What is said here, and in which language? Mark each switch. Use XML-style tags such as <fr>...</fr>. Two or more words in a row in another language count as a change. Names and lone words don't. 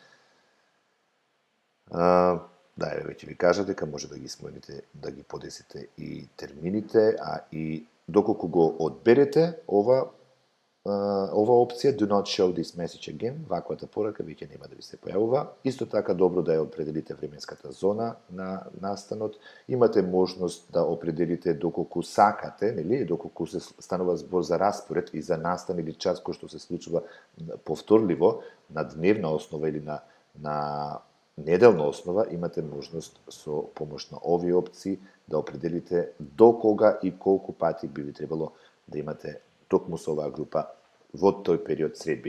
<mk>Веќе ви кажа дека може да ги смените, да ги подесите и термините, а и доколку го одберете ова опција</mk> <en>Do not show this message again,</en> <mk>ваквата порака веќе нема да ви се појавува. Исто така добро да ја определите временската зона на настанот. Имате можност да определите доколку сакате, доколку се станува збор за распоред и за настан или час кој што се случува повторливо на дневна основа или на неделна основа, имате можност со помош на овие опции да определите до кога и колку пати би ви требало да имате токму со оваа група во тој период средби.</mk>